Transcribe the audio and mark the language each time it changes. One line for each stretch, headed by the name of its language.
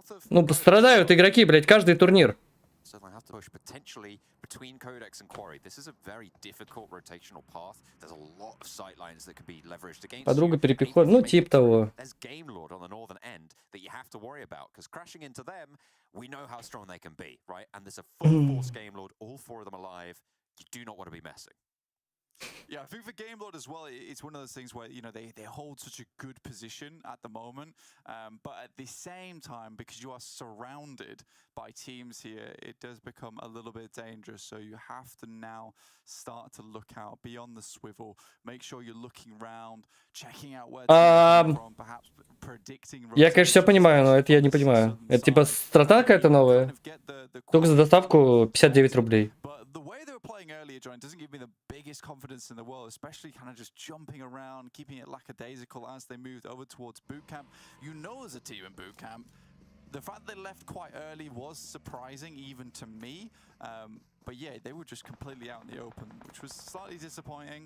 Russian: Ну, пострадают игроки, блядь, каждый турнир.
English: Certainly have to push potentially between Codex and Quarry. This is a very difficult rotational path. There's a lot of sight lines that could be leveraged against
Russian: Подруга перепиход, ну, тип того.
English: There's Game Lord on the northern end that you have to worry about, because crashing into them, we know how strong they can be, right? And there's a full force Game Lord, all four of them alive. You do not want to be messing. Yeah, I think for Game Lord as well, it's one of those things where, you know, they hold such a good position at the moment, but at the same time, because you are surrounded by teams here, it does become a little bit dangerous. So you have to now start to look out beyond the swivel, make sure you're looking around, checking out where they're from, perhaps predicting.
Russian: Я, конечно, все понимаю, но это я не понимаю. Это типа страта какая-то новая? Только за доставку 59 рублей.
English: Playing earlier, John, doesn't give me the biggest confidence in the world, especially kind of just jumping around, keeping it lackadaisical as they moved over towards boot camp. You know, as a team in boot camp, the fact they left quite early was surprising even to me. But yeah, they were just completely out in the open, which was slightly disappointing.